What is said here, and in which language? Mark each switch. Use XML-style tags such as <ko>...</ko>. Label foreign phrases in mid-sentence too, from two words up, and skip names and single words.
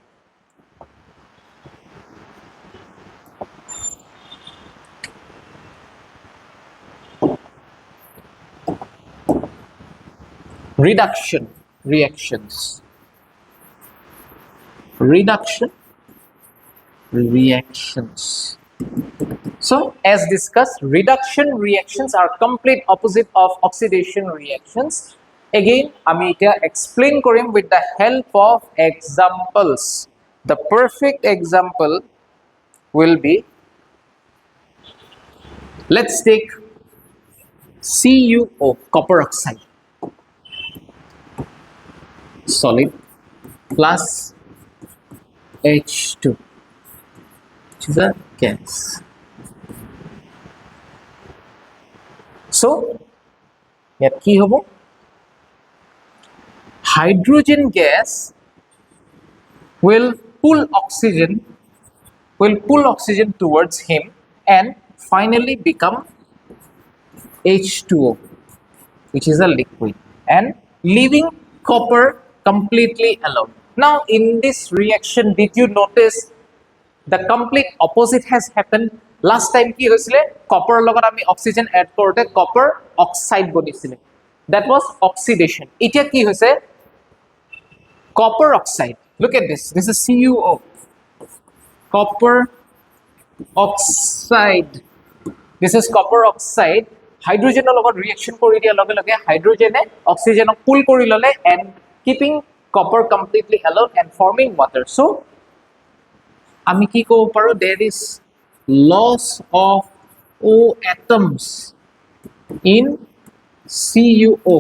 <en>Reduction reactions. Reduction reactions. So as discussed, reduction reactions are complete opposite of oxidation reactions. Again</en> <as>আমি এটা</as> <en>explain করিম with the help of examples. The perfect example will be, let's take CuO, copper oxide solid, plus H2, which is a gas.</en> <as>So ইয়াত কি হব?</as> <en>Hydrogen gas will pull oxygen towards him and finally become H2O, which is a liquid, and leaving copper completely alone. Now in this reaction, did you notice the complete opposite has happened? Last time</en> <as>কি হৈছিল,</as> <en>copper</en> <as>লগত আমি</as> <en>oxygen add korote copper oxide bonisile, that was oxidation.</en> <as>এতিয়া কি হৈছে?</as> <en>Copper oxide. Look at this, this is CuO, copper oxide. This is copper oxide. Hydrogen logot reaction</en> <as>কৰি দিয়া লগে লগে</as> <en>hydrogen oxygen pull</en> <as>কৰি ল'লে</as> <en>and keeping copper completely alone and forming water. So</en> <as>আমি কি ক'ব পাৰো,</as> <en>there is loss of O atoms in CuO.</en>